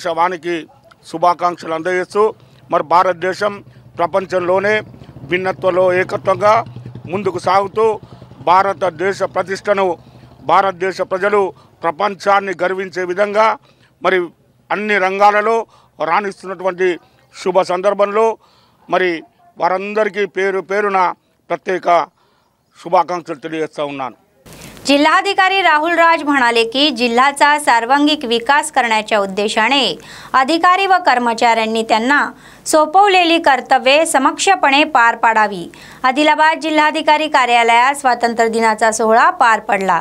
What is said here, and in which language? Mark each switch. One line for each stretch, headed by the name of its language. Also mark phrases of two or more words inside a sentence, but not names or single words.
Telugu: వానికి శుభాకాంక్షలు అందజేస్తూ మరి భారతదేశం ప్రపంచంలోనే భిన్నత్వంలో ఏకత్వంగా ముందుకు సాగుతూ భారతదేశ ప్రతిష్టను భారతదేశ ప్రజలు ప్రపంచాన్ని గర్వించే విధంగా మరి అన్ని రంగాలలో రాణిస్తున్నటువంటి శుభ సందర్భంలో మరి వారందరికీ పేరు పేరున प्रत्येक शुभाकांक्षలు తెలియజేస్తా ఉన్నాను.
Marathi: जिल्हाधिकारी राहुल राज म्हणाले की जिल्ह्याचा सर्वांगीण विकास करण्याच्या उद्देशाने अधिकारी व कर्मचाऱ्यांनी त्यांना सोपवलेली कर्तव्ये समक्षपणे पार पाडावी. आदिलाबाद जिल्हाधिकारी कार्यालयात स्वातंत्र्य दिनाचा सोहळा पार पडला.